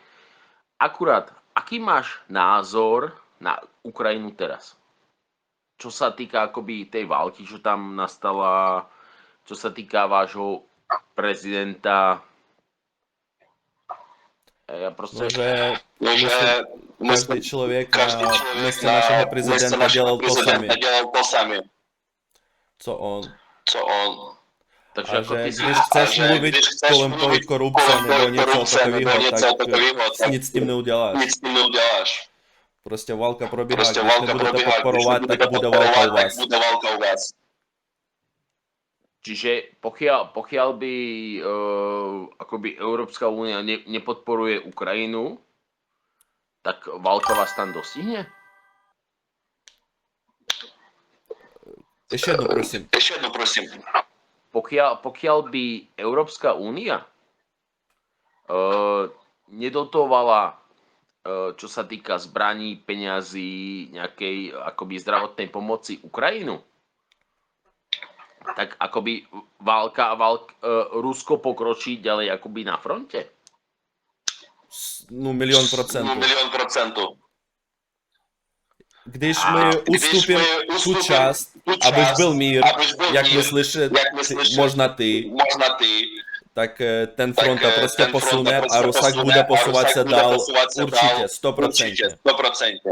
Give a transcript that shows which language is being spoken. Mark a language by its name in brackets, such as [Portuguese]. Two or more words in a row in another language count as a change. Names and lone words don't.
[Slovak] Akurát, aký máš názor na Ukrajinu teraz? Čo sa týka akoby tej války, čo tam nastala, čo sa týka vášho prezidenta. Ja proste... No, [Czech] že každý člověk na místě našeho prezidenta dělal to sami. Co on. Takže A ako že ty si... když chceš mluvit kolem toho korupce nebo něco takového, tak nic s tím neuděláš. Prostě válka probíhá, když nebudete podporovat, tak bude válka u vás. [Slovak] Čiže pokiaľ by akoby Európska únia nepodporuje Ukrajinu, tak válka vás tam dostihne? [Czech] Ještě jedno, prosím. [Slovak] Pokiaľ by Európska únia nedotovala, čo sa týka zbraní, peňazí, nejakej akoby zdravotnej pomoci Ukrajinu, tak akoby Rusko pokročí ďalej akoby na fronte? [Czech] No 1,000,000%. Když my ustupím tu část, abyž byl mír, jak myslíš, možná ty, tak ten fronta prostě posune a Rusak bude posouvat se dál určitě, 100%.